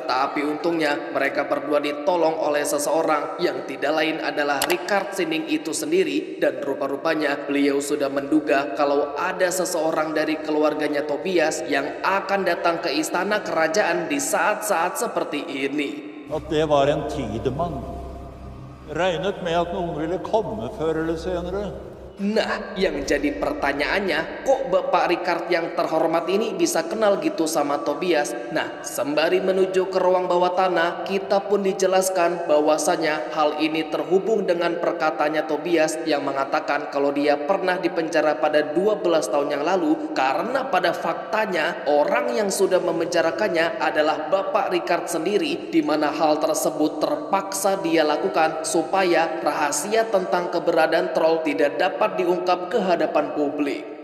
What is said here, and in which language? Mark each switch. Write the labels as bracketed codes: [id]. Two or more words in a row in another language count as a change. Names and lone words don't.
[id] Tapi untungnya mereka berdua ditolong oleh seseorang yang tidak lain adalah Rickard Sinding itu sendiri. Dan rupa-rupanya beliau sudah menduga kalau ada seseorang dari keluarganya Tobias yang akan datang ke istana kerajaan di saat-saat seperti ini. [no] At det var en tidemann. Regnet med at noen ville komme før eller senere. [id] Nah, yang jadi pertanyaannya, kok Bapak Rickard yang terhormat ini bisa kenal gitu sama Tobias? Nah, sembari menuju ke ruang bawah tanah, kita pun dijelaskan bahwasanya hal ini terhubung dengan perkataannya Tobias yang mengatakan kalau dia pernah dipenjara pada 12 tahun yang lalu, karena pada faktanya orang yang sudah memenjarakannya adalah Bapak Rickard sendiri, di mana hal tersebut terpaksa dia lakukan supaya rahasia tentang keberadaan troll tidak dapat diungkap ke hadapan publik.